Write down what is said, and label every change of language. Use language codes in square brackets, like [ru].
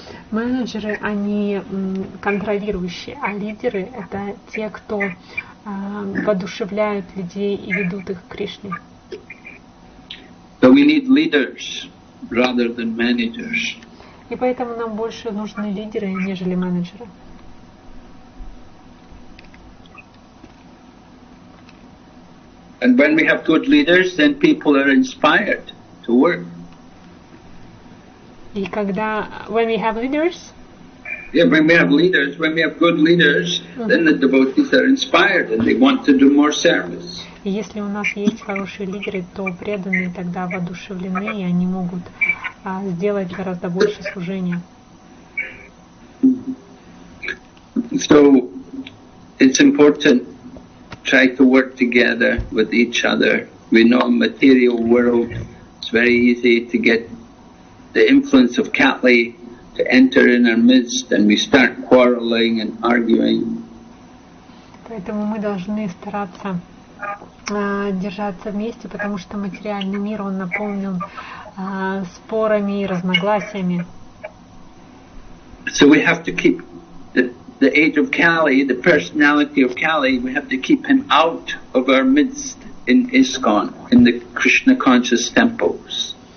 [ru] Менеджеры, они контролирующие, а лидеры — это те, кто воодушевляют людей и ведут их к Кришне. [en] So we need leaders rather than managers. [ru] И поэтому нам больше нужны лидеры, нежели менеджеры. [en] And when we have good leaders, then people are inspired to work. [ru] И когда, [en] when we have leaders, yeah, when we have good leaders, then the devotees are inspired and they want to do more service. [ru] И если у нас есть хорошие лидеры, то преданные тогда воодушевлены, и они могут сделать гораздо больше служения. [en] So it's important to try to work together with each other. We know in the material world it's very easy to get the influence of Kali to enter in our midst, and we start quarreling and arguing. [ru] Поэтому мы должны стараться держаться вместе, потому что материальный мир, он наполнен спорами и разногласиями. [en] So we have to keep the age of Kali, the personality of Kali, we have to keep him out of our midst in ISKCON, in the Krishna conscious temples.